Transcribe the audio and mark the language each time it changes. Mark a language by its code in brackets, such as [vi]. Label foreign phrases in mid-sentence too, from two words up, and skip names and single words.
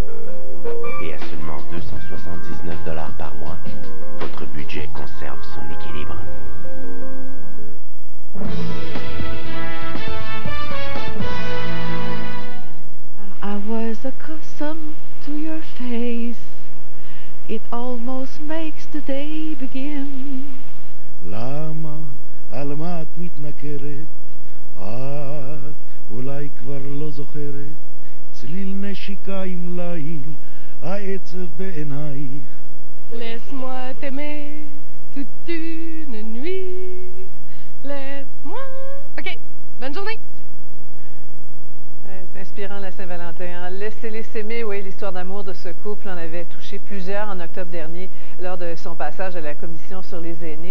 [fr] Et à seulement 279 $ par mois, votre budget conserve son équilibre. [en] I was accustomed to your face. It almost makes the day begin. [he] למה על מה את מתנכרת? את אולי כבר לא זוכרת צליל נשיקה עם ליל העצב בעינייך. [fr] Laisse-moi t'aimer toute une nuit. Laisse-moi... OK, bonne journée. C'est inspirant la Saint-Valentin. Hein? Laissez-les s'aimer, oui, l'histoire d'amour de ce couple en avait touché plusieurs en octobre dernier lors de son passage à la Commission sur les aînés.